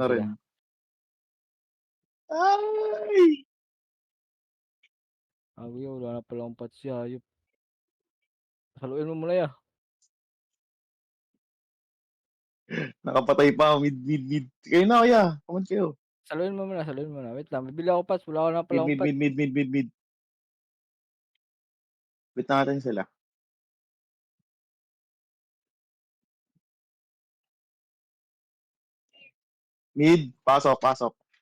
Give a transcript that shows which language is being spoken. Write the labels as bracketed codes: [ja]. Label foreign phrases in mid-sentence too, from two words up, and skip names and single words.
[tl] sila. rin. Ay! Wala na pala akong patsi, hayop. Saluin mo muna, ya. Nakapatay pa, mid. Kayo na, ya. [en] Come on [tl] kayo. Saluin mo muna. Wait lang, bibili ako pats. Wala na pala akong pats. Mid. Wait natin sila. Mid, pasok.